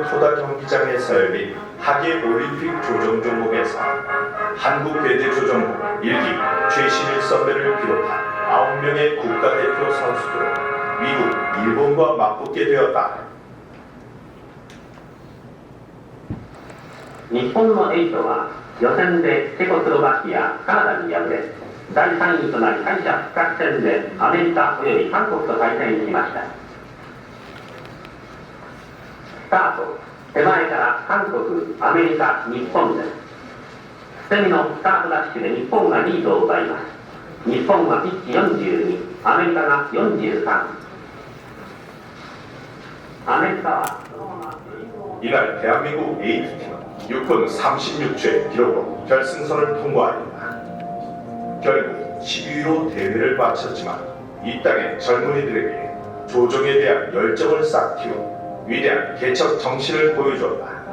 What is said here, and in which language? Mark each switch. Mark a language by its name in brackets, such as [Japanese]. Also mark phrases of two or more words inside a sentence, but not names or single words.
[Korean] 토다 경기장에서 열린 하계 올림픽 조정 종목에서 한국 대대 조정부 1기 최신일 선배를 비롯한 9명의 국가대표 선수들은 미국, 일본과 맞붙게 되었다. [Japanese] 日本のエイトは予選でチェコスロバキア、カナダに敗れ、第3位となり敗者復活戦でアメリカおよび韓国と対戦しました。スタート、手前から韓国、アメリカ、日本です。捨て身のスタートダッシュで日本がリードを奪います。日本はピッチ42、アメリカが43。アメリカはそのまま [Korean] 이날 대한민국 에이트팀은 6분 36초의 기록으로 결승선을 통과합니다. 결국 12위로 대회를 마쳤지만 이 땅의 젊은이들에게 조정에 대한 열정을 싹 틔운 위대한 개척 정신을 보여줬다.